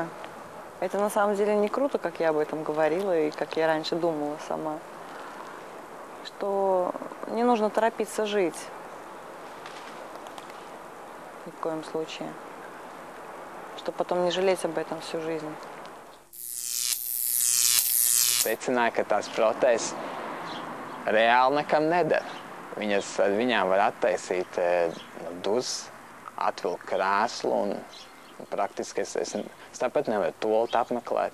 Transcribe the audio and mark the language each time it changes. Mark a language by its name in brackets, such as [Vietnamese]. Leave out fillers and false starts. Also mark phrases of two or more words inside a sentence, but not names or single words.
[Russian] Это на самом деле не круто, как я об этом говорила и как я раньше думала сама. Что не нужно торопиться жить. Ни в коем случае. Чтобы потом не жалеть об этом всю жизнь. [Latvian] Secināja, ka tās protēzes reāli nekam neder. Ar viņām var attaisīt duzas, atvilkt krēslu un praktiski es tāpat nevaru tolti apmeklēt.